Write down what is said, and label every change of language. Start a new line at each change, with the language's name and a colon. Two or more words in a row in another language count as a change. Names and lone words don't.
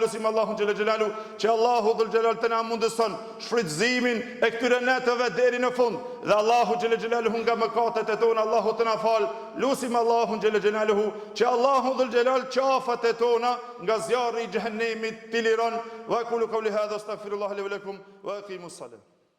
Albanian: Lutim Allahun
Arabic: جل جلاله
Albanian: që Allahu
Arabic: ذو الجلال
Albanian: të na mundëson shfrytëzimin e këtyre netëve deri në fund, dhe Allahu
Arabic: جل جلاله
Albanian: nga mëkatet e tona Allahu të na fal. Lutim Allahun
Arabic: جل جلاله
Albanian: që Allahu
Arabic: ذو الجلال
Albanian: qafat e tona nga zjarri i xhehenemit të liron.
Arabic: وأقول قولي هذا أستغفر الله لي ولكم وأقيموا الصلاة.